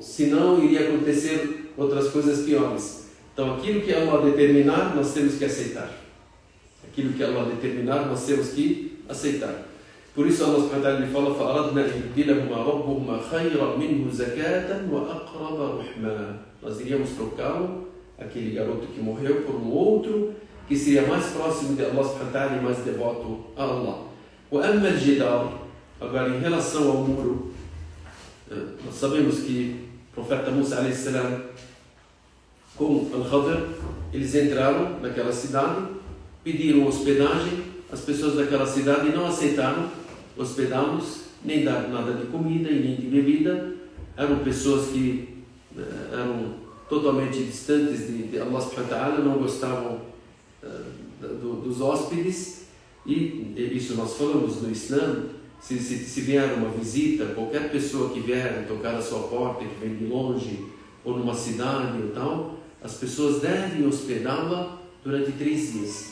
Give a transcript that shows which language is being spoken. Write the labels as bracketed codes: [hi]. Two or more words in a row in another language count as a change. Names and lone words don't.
[pt] Senão iria acontecer outras coisas piores. Então aquilo que Allah determinar, nós temos que aceitar. Aquilo que Allah determinar, nós temos que aceitar. Por isso Allah [ar] سبحانه وتعالى [pt] fala, [ar] فَأَرَدْنَا إِبْدِلَهُمَا رَبُّهُمَا خَيْرًا مِنْهُ زَكَاةً وَأَقْرَبَ رُحْمًا. [pt] Nós iríamos trocá-lo, aquele garoto que morreu, por um outro que seria mais próximo de Allah [ar] سبحانه وتعالى [pt] e mais devoto a Allah. [ar] وَأَمَّا الْجِدَارُ. [pt] Agora, em relação ao muro, nós sabemos que o profeta Musa [ar] عليه السلام [pt] com Al-Khadr, eles entraram naquela cidade, pediram hospedagem, as pessoas daquela cidade não aceitaram hospedá-los, nem dar nada de comida e nem de bebida. Eram pessoas que eram totalmente distantes de Allah [ar] سبحانه وتعالى, [pt] não gostavam dos hóspedes, e isso nós falamos no Islã. Se vier uma visita, qualquer pessoa que vier tocar a sua porta, que vem de longe, ou numa cidade ou tal, as pessoas devem hospedá-la durante 3 dias.